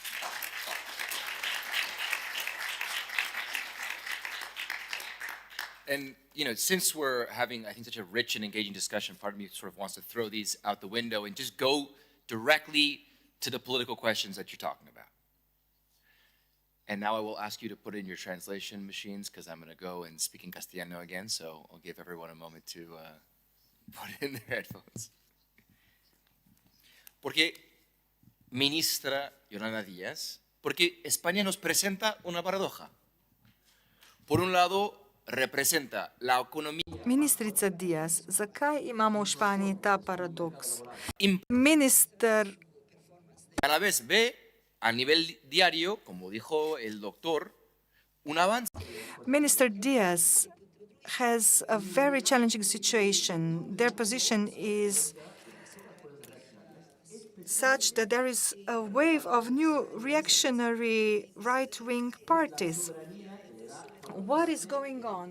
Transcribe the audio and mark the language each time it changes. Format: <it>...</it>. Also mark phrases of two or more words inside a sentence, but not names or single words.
<en>And, you know, since we're having, I think, such a rich and engaging discussion, part of me sort of wants to throw these out the window and just go directly to the political questions that you're talking about. And now I will ask you to put in your translation machines, because I'm going to go and speak in Castellano again, so I'll give everyone a moment to put in their headphones.</en> <es>Porque, ministra Yolanda Díaz, porque España nos presenta una paradoja. Por un lado, representa la economía.</es> <sl>Ministrica Diaz, zakaj imamo v Španiji ta paradoks?</sl> <en>Minister</en> <es>A la vez ve a nivel diario, como dijo el doctor, un avance.</es> <en>Minister Diaz has a very challenging situation. Their position is such that there is a wave of new reactionary right-wing parties. What is going on?</en>